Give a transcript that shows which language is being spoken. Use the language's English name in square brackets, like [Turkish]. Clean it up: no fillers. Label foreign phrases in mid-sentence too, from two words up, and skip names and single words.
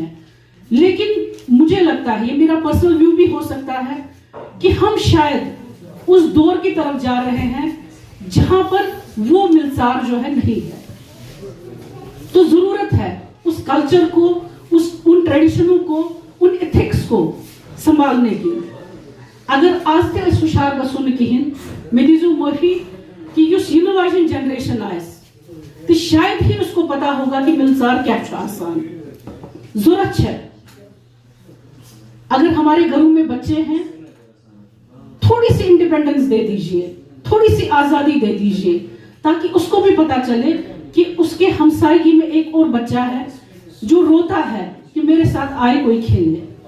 [Urdu] لیکن مجھے لگتا ہے، یہ میرا [English] personal view [Urdu] بھی ہو سکتا ہے، کہ ہم شاید اس دور کی طرف جا رہے ہیں جہاں پر وہ ملژار جو ہے نہیں ہے. تو ضرورت ہے اس کلچر کو، ان ٹریڈیشنوں کو، ان ایتھکس کو سنبھالنے کی. [Kashmiri] اگر آز تہِ أسۍ ہُشار گژھو نہٕ کِہیٖنۍ، مےٚ دیٖزیو معٲفی کہ یُس یِنہٕ واجٮ۪ن جنریشن آسہِ، [Urdu] تو شاید ہی اس کو پتا ہوگا کہ ملزار کیا آسان ضرورت ہے. اگر ہمارے گھروں میں بچے ہیں تھوڑی سی انڈیپینڈنس دے دیجئے, تھوڑی سی آزادی دے دیجئے, تاکہ اس کو بھی پتا چلے کہ اس کے ہمسائیگی میں ایک اور بچہ ہے جو روتا ہے کہ میرے ساتھ آئے کوئی کھیلنے.